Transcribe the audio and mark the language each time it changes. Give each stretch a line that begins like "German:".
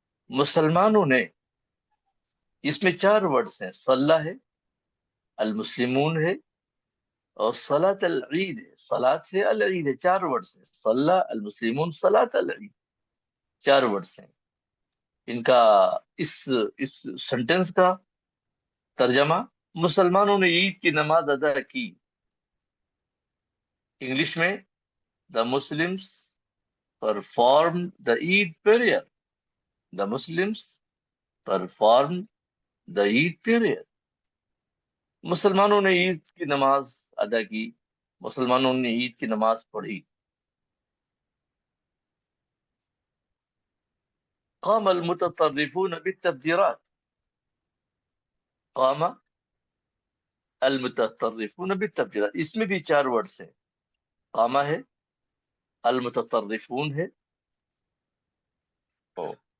Urdu: مسلمانوں نے، اس میں 4 ورڈز ہیں، صلی ہے، المسلمون ہے، اور صلاۃ العید ہے، صلاۃ ہے، العید ہے، 4 ورڈز ہیں، صلی، المسلمون، صلاۃ العید، 4 ورڈز ہیں ان کا۔ اس اس سینٹینس کا ترجمہ، مسلمانوں نے عید کی نماز ادا کی، انگلش میں
English: the Muslims performed the Eid prayer. The Muslims performed the Eid prayer.
Urdu: مسلمانوں نے عید کی نماز ادا کی، مسلمانوں نے عید کی نماز پڑھی۔
Arabic: قام المتطرفون بالتفجيرات، قام المتطرفون بالتفجيرات،
Urdu: اس میں بھی 4 ورڈز ہیں، قام ہے، المتطرفون ہے، اور